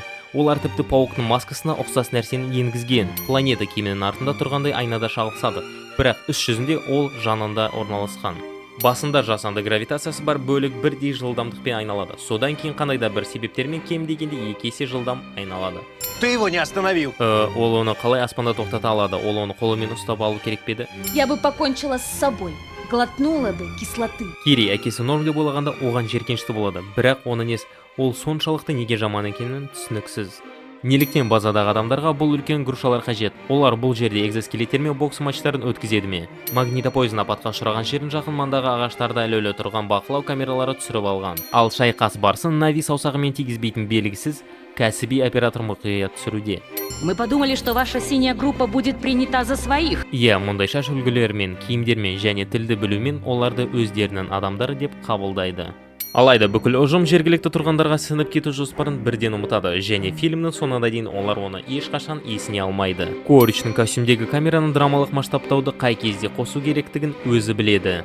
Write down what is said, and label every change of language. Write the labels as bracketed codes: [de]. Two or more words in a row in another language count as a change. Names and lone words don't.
[kk] Олар тіпті пауықтың маскасына ұқсас нәрсені енгізген. Планета кеменің артында тұрғандай айнада шағылысады, бірақ іс жүзінде ол жанында орналасқан. Басында жасанды гравитациясы бар бөлік бірдей жылдамдықпен айналады. Содан кейін қандай да бір себептермен кем дегенде 2 есе жылдам айналады. [ru] Ты его не остановил. [kk] Ол оны қалай аспанда тоқтата алады? Ол оны қолымен ұстап алу керек пе еді? [ru] Я бы покончила с собой. Глотнула бы кислоты. [kk] Кири әкесі норм деп ойлағанда оған жеркенішті болады, бірақ оны нес, ол соншалықты неге жаман екенін түсініксіз. Неліктен базадағы адамдарға бұл үлкен грушалар қажет? Олар бұл жерде экзоскелеттермен бокс матчтарын өткізеді ме? Магнитопойыздың апатқа ұшыраған жердің жақын маңдағы ағаштарда ілулі тұрған бақылау камералары түсіріп алған. Ал шайқас барысын Нави саусағымен тигізбейтін белгісіз кәсіби оператор мұқият түсіруде. [ru] Мы подумали, что ваша синяя группа будет принята за своих. [kk] Иә, мұндай шаш үлгілермен, киімдермен және тілді білумен оларды өздерінің адамдары деп қабылдайды. Алайда бүкіл ұжым жергілікті тұрғындарға сіңіп кету жоспарын бірден ұмытады және фильмнің соңына дейін олар оны ешқашан есіне алмайды. Коричтің костюмдегі камераның драмалық масштабтауды қай кезде қосу керектігін өзі біледі.